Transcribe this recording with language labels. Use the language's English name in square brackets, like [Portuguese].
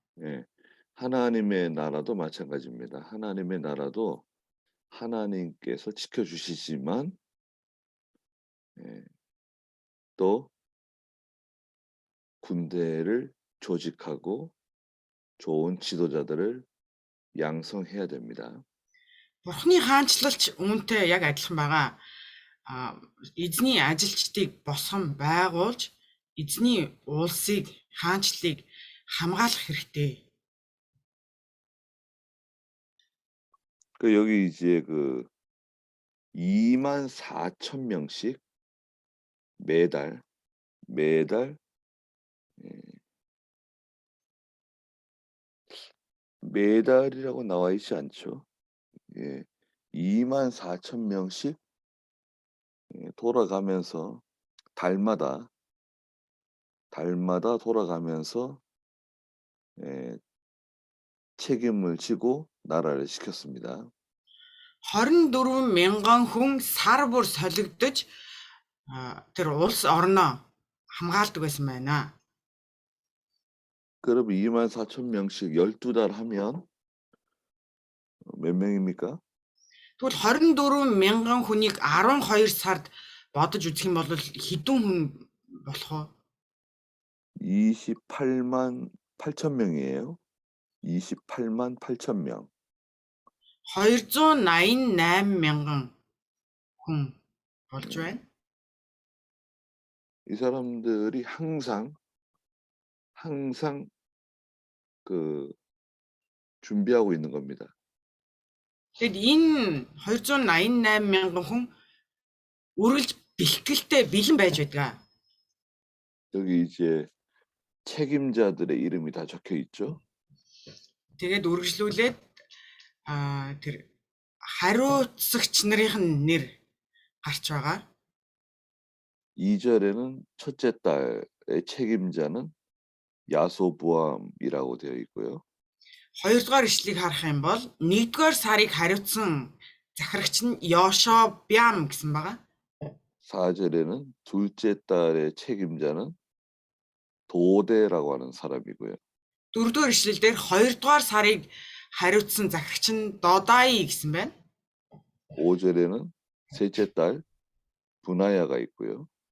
[Korean] 예, 하나님의 나라도 마찬가지입니다. 하나님의 나라도 하나님께서 지켜주시지만 또 군대를 조직하고 좋은 지도자들을 양성해야 됩니다. [Mongolian] Бурхны хаанчлалч үүнтэй яг адилхан байгаа. Эзний ажилчдыг босгон байгуулж, эзний улсыг, хаанчлалыг хамгаалах хэрэгтэй. [Korean] 그 여기 이제 그 24,000명씩 매달 매달이라고 나와 있지 않죠. 예, 24,000명씩 돌아가면서 달마다 돌아가면서 책임을 지고 나라를 지켰습니다. [Mongolian] 24 мянган хүн сар бүр солигдож тэр улс орноо хамгаалдаг байсан байна. [Korean] 그럼 24,000명씩 12달 하면 몇 명입니까? [Mongolian] Тэгвэл 24 мянган хүнийг 12 сард бодож үзэх юм бол хэдэн хүн болох вэ? [Korean] 28만 8천 명이에요. 28만 8천 명. [Mongolian] 288 мянган хүн болж байна. [Korean] 이 사람들이 항상 그 준비하고 있는 겁니다. [Mongolian] Тэгэд энэ 288 мянган хүн үргэлж бэлтгэлтэй бэлэн байж байдаг. [Korean] 여기 이제 책임자들의 이름이 다 적혀 있죠. [Mongolian] Тэгээд үргэлжлүүлээд тэр хариуцагч нарын нэр гарч байгаа. [Korean] 2절에는 첫째 딸의 책임자는 야소부암이라고 되어 있고요. [Mongolian] 2-р ишлэгийг харах юм бол 1-р сарыг хариуцсан захирагч нь Йошобям гэсэн байгаа. [Korean] 4절에는 둘째 딸의 책임자는 도대라고 하는 사람이고요. [Mongolian] 4-р ишлэлдэр 2-р сарыг хариуцсан захирагч нь Додаи гэсэн байна. [Korean] 5절에는 셋째 딸 분하야가 있고요.